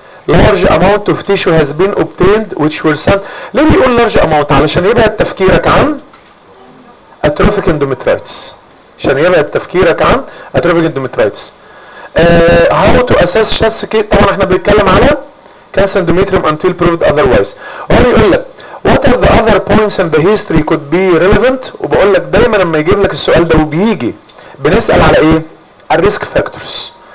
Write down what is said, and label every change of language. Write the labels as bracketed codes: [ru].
[en] Large amount of tissue has been obtained which will send. [ar] ليه بيقول [en] large amount؟ [ar] علشان يبعد تفكيرك عن atrophic endometritis. عشان يبعد تفكيرك عن atrophic endometritis. [en] How to assess chest scan؟ [ar] طبعا احنا بنتكلم على [en] cancer endometrium until proved otherwise. [ar] هو بيقول لك [en] what are the other points in the history could be relevant؟ [ar] وبقول لك دايما لما يجيب لك السؤال ده وبيجي بنسأل على ايه؟ الريسك فاكتورز.